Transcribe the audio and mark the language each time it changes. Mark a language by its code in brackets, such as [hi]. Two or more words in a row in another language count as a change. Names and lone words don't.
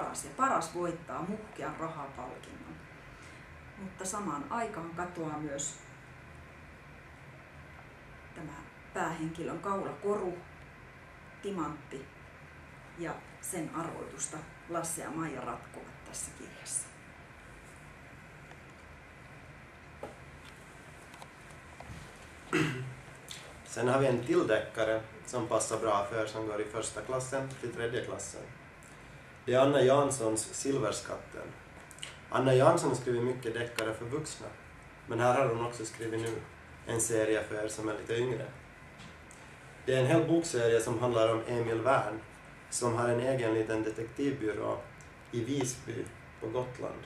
[fi] Ja paras voittaa muhkean rahapalkinnon. Mutta samaan aikaan katoaa myös tämä päähenkilön kaulakoru, timantti, ja sen arvoitusta Lasse ja Maija ratkovat tässä kirjassa. [sv] Sen har vi en till deckare som passar bra för som går i första klassen till tredje klassen. Det är Anna Janssons Silverskatten. Anna Jansson har skrivit mycket deckare för vuxna, men här har hon också skrivit nu en serie för er som är lite yngre. Det är en hel bokserie som handlar om Emil Wern som har en egen liten detektivbyrå i Visby på Gotland.